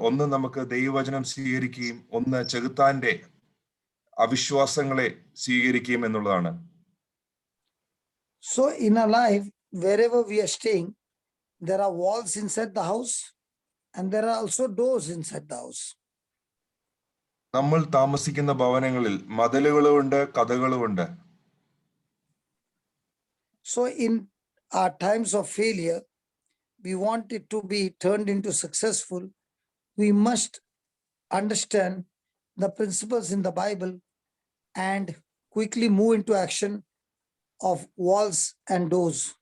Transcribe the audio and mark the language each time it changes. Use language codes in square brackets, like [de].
[ml] ഒന്ന് നമുക്ക് ദൈവവചനം സ്വീകരിക്കുകയും ഒന്ന് ചെകുത്താന്റെ അവിശ്വാസങ്ങളെ സ്വീകരിക്കുകയും എന്നുള്ളതാണ്. [en] So in our life, wherever we are staying, there are walls inside the house and there are also doors inside the house. [ml] നമ്മൾ താമസിക്കുന്ന ഭവനങ്ങളിൽ മതിലുകളുമുണ്ട്, കഥകളുമുണ്ട്. [en] So in our times of failure, we want it to be turned into successful. We must understand the principles in the Bible and quickly move into action of walls and doors.